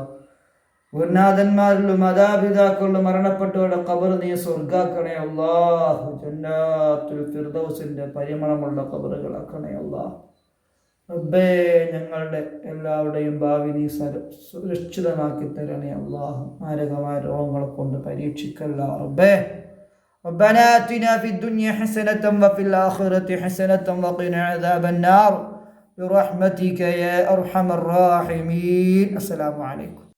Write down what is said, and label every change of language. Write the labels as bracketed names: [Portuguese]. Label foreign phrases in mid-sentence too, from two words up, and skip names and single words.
[Malayalam] ഗുരുനാഥന്മാരിലും മാതാപിതാക്കളിലും മരണപ്പെട്ടവരുടെ ഖബർ നീ സ്വർഗാക്കണേ അള്ളാഹ്. ജന്നാത്തുൽ ഫിർദൗസിന്റെ പരിമളമുള്ള ഖബറുകളാക്കണേ അള്ളാഹ്. റബ്ബേ ഞങ്ങളുടെ എല്ലാവരുടെയും ഭാവി നീ സുരക്ഷിതമാക്കി തരണേ അള്ളാഹ്. മാരകമായ രോഗങ്ങളെ കൊണ്ട് പരീക്ഷിക്കല്ല റബ്ബേ. [Arabic] ربنا آتنا في الدنيا حسنة وفي الآخرة حسنة وقنا عذاب النار برحمتك يا أرحم الراحمين. السلام عليكم.